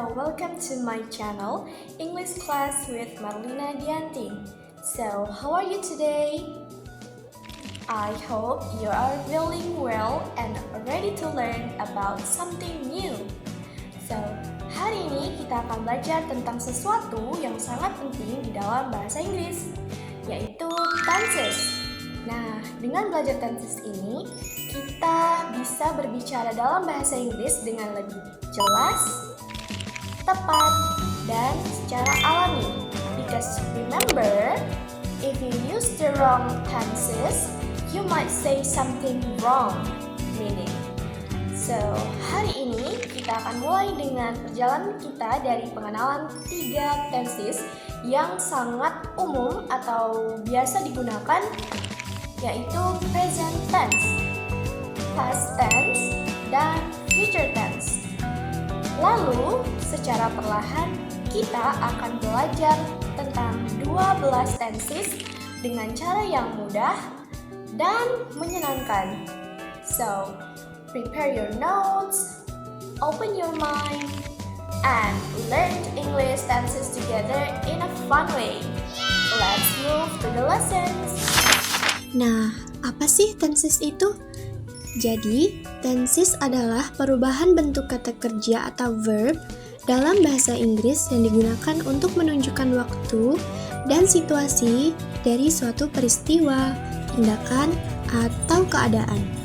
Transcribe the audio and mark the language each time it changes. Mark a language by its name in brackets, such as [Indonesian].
[English] welcome to my channel, English Class with Marlina Dianti. So, how are you today? I hope you are feeling well and ready to learn about something new. [Indonesian] So, hari ini kita akan belajar tentang sesuatu yang sangat penting di dalam bahasa Inggris, yaitu tenses. Nah, dengan belajar tenses ini, kita bisa berbicara dalam bahasa Inggris dengan lebih jelas, tepat, dan secara alami. [English] Because remember, if you use the wrong tenses, you might say something wrong meaning. [Indonesian] So, hari ini kita akan mulai dengan perjalanan kita dari pengenalan 3 tenses yang sangat umum atau biasa digunakan, yaitu present tense, past tense, dan future tense. Lalu, secara perlahan kita akan belajar tentang 12 tenses dengan cara yang mudah dan menyenangkan. [English] So, prepare your notes, open your mind, and learn English tenses together in a fun way. Let's move to the lessons. [Indonesian] Nah, apa sih tenses itu? Jadi, tenses adalah perubahan bentuk kata kerja atau verb dalam bahasa Inggris yang digunakan untuk menunjukkan waktu dan situasi dari suatu peristiwa, tindakan, atau keadaan.